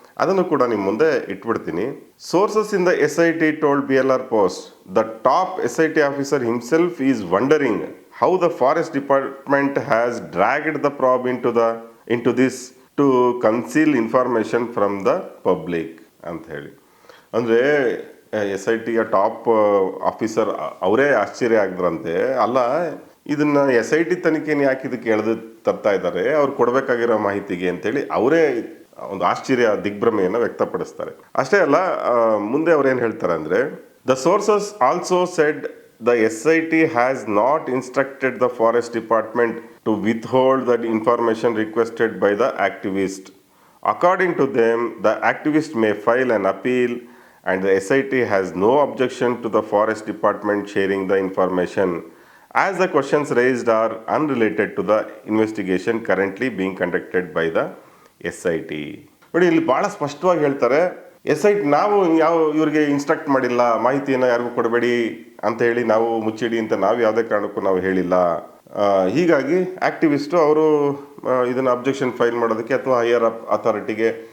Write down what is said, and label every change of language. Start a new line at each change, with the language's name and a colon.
Kannada: ಅದನ್ನು ಕೂಡ ನಿಮ್ಮ ಮುಂದೆ ಇಟ್ಬಿಡ್ತೀನಿ.
English: sources in the SIT told BLR post the top SIT officer himself is wondering how the forest department has dragged the probe into this to conceal information from the public
Kannada: ಅಂತ ಹೇಳಿ. ಅಂದರೆ SITಯ top officer ಅವರೇ ಆಶ್ಚರ್ಯ ಆಗಿದ್ರಂತೆ. ಅಲ್ಲ, ಇದನ್ನ SIT ತನಿಖೆನ ಯಾಕೆ ಇದಕ್ಕೆ ಎಳೆದು ತರ್ತಾ ಇದ್ದಾರೆ, ಅವ್ರು ಕೊಡಬೇಕಾಗಿರೋ ಮಾಹಿತಿಗೆ ಅಂತೇಳಿ ಅವರೇ ಒಂದು ಆಶ್ಚರ್ಯ ದಿಗ್ಭ್ರಮೆಯನ್ನು ವ್ಯಕ್ತಪಡಿಸ್ತಾರೆ. ಅಷ್ಟೇ ಅಲ್ಲ, ಮುಂದೆ ಅವ್ರೇನು ಹೇಳ್ತಾರೆ ಅಂದರೆ,
English: The sources also said the SIT has not instructed the forest department to withhold the information requested by the activist. According to them, the activist may file an appeal and the SIT has no objection to the forest department sharing the information as the questions raised are unrelated to the investigation currently being conducted by the SIT.
Kannada: ನೋಡಿ, ಇಲ್ಲಿ ಬಹಳ ಸ್ಪಷ್ಟವಾಗಿ ಹೇಳ್ತಾರೆ, SIT ನಾವು ಇವ್ರಿಗೆ instruct ಮಾಡಿಲ್ಲ, ಮಾಹಿತಿಯನ್ನು ಯಾರಿಗೂ ಕೊಡಬೇಡಿ ಅಂತ ಹೇಳಿ ನಾವು ಮುಚ್ಚಿಡಿ ಅಂತ ನಾವು ಯಾವುದೇ ಕಾರಣಕ್ಕೂ ನಾವು ಹೇಳಿಲ್ಲ. ಹೀಗಾಗಿ ಆಕ್ಟಿವಿಸ್ಟು ಅವರು ಇದನ್ನು ಅಬ್ಜೆಕ್ಷನ್ ಫೈಲ್ ಮಾಡೋದಕ್ಕೆ ಅಥವಾ ಹೈಯರ್ ಅಥಾರಿಟಿಗೆ